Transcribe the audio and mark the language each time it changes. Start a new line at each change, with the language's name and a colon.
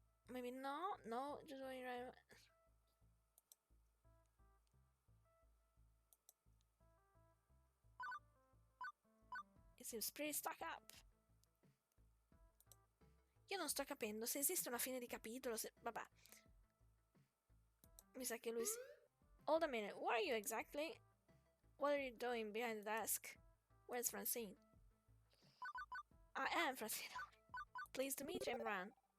English: Maybe no, just going right. It seems pretty stuck up.
Italian: Io non sto capendo se esiste una fine di capitolo, se... Vabbè. Mi sa che lui si...
English: Hold a minute, who are you exactly? What are you doing behind the desk? Where's Francine? I am Francine. Pleased to meet you, Imran.